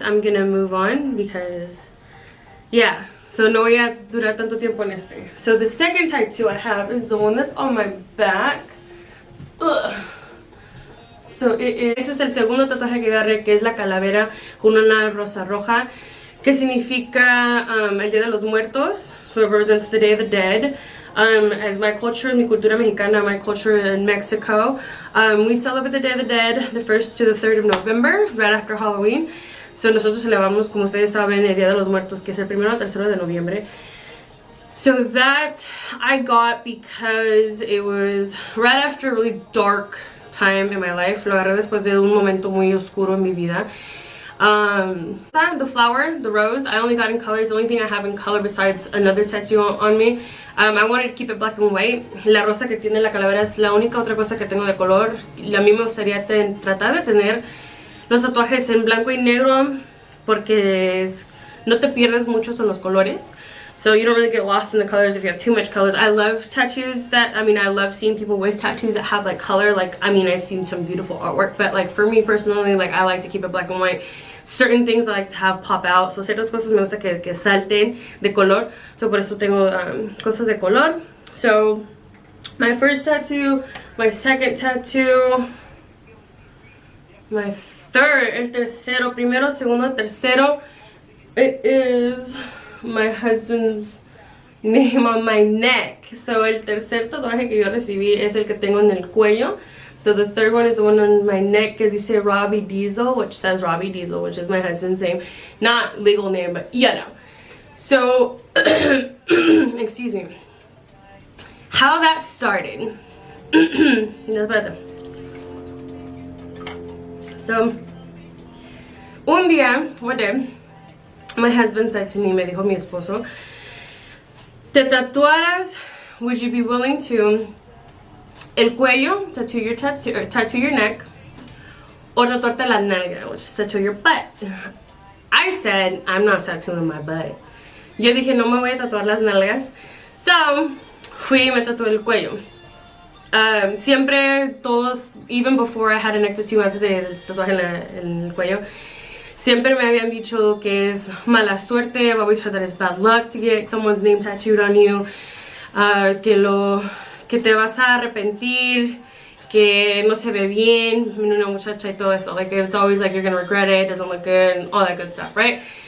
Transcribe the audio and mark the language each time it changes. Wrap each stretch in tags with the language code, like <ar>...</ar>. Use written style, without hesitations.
<en>I'm gonna move on because, yeah.</en> <es>So no voy a durar tanto tiempo en este.</es> <en>So the second tattoo I have is the one that's on my back. Ugh.</en> <es>So ese es el segundo tatuaje que agarré, que es la calavera con una rosa roja, que significa el Día de los Muertos.</es> <en>So it represents the Day of the Dead. As my culture,</en> <es>mi cultura mexicana,</es> <en>my culture in Mexico, we celebrate the Day of the Dead the 1st to the 3rd of November, right after Halloween.</en> <es>So nosotros celebramos, como ustedes saben, el Día de los Muertos, que es el 1 al 3 de noviembre.</es> <en>So that I got because it was right after a really dark time in my life.</en> <es>Lo agarré después de un momento muy oscuro en mi vida.</es> <en>The flower, the rose, I only got in colors. The only thing I have in color besides another tattoo on me, I wanted to keep it black and white.</en> <es>La rosa que tiene la calavera es la única otra cosa que tengo de color. Y a mí me gustaría tratar de tener los tatuajes en blanco y negro, porque no te pierdes mucho en los colores.</es> <en>So you don't really get lost in the colors if you have too much colors. I love tattoos I love seeing people with tattoos that have like color. Like, I've seen some beautiful artwork, but like for me personally, like I like to keep it black and white. Certain things I like to have pop out.</en> <es>So ciertas cosas me gusta que salten de color. So por eso tengo cosas de color.</es> <en>So my first tattoo, my second tattoo, my third,</en> <es>el tercero, primero, segundo, tercero,</es> <en>it is my husband's name on my neck.</en> <es>So el tercer tatuaje que yo recibí es el que tengo en el cuello.</es> <en>So the third one is the one on my neck</en> <es>que dice</es> <en>Robbie Diesel, which says Robbie Diesel, which is my husband's name. Not legal name, but you know. So, excuse me. How that started.</en> <es>No, espérate. So, un día,</es> <en>one day, my husband said to me,</en> <es>me dijo mi esposo, ¿te tatuaras?</es> <en>Would you be willing to</en> <es>el cuello,</es> <en>tattoo your neck, or</en> <es>tatuarte la nalga,</es> <en>which is tattoo your butt? I said, I'm not tattooing my butt.</en> <es>Yo dije, no me voy a tatuar las nalgas. So, fui y me tatué el cuello. Siempre todos,</es> <en>even before I had a neck tattoo,</en> <es>antes del tatuaje en el cuello, siempre me habían dicho que es mala suerte.</es> <en>I've always heard that it's bad luck to get someone's name tattooed on you.</en> <es>Que te vas a arrepentir, que no se ve bien, una muchacha y todo eso.</es> <en>Like, it's always like you're gonna regret it, doesn't look good, and all that good stuff, right?</en>